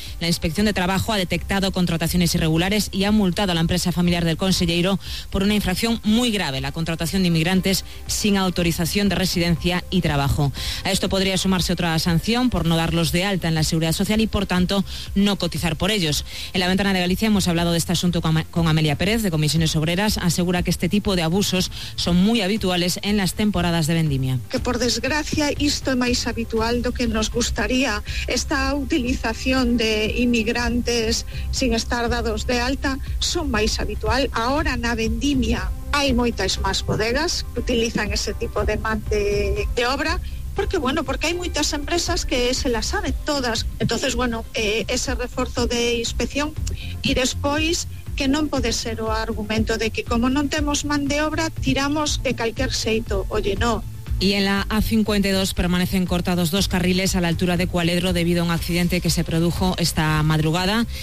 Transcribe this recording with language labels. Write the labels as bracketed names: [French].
[Spanish] La Inspección de Trabajo ha detectado contrataciones irregulares y ha multado a la empresa familiar del conselleiro por una infracción muy grave, la contratación de inmigrantes sin autorización de residencia y trabajo. A esto podría sumarse otra sanción por no darlos de alta en la Seguridad Social y, por tanto, no cotizar por ellos. En la Ventana de Galicia hemos hablado de este asunto con Amelia Pérez, de Comisiones Obreras. Asegura que este tipo de abusos son muy habituales en las temporadas de vendimia. [Galician] Por desgracia, isto é máis habitual do que nos gustaría. Esta utilización de inmigrantes sin estar dados de alta son máis habitual. Ahora, na vendimia, hai moitas máis bodegas que utilizan ese tipo de man de obra. [Spanish] Porque, bueno, porque hay muchas empresas que se las saben todas. Entonces, bueno, ese refuerzo de inspección. Y después, que no puede ser o argumento de que como no tenemos [Galician] man de obra, [Spanish] tiramos de cualquier xeito. Oye, no. Y en la A52 permanecen cortados 2 carriles a la altura de Cualedro debido a un accidente que se produjo esta madrugada.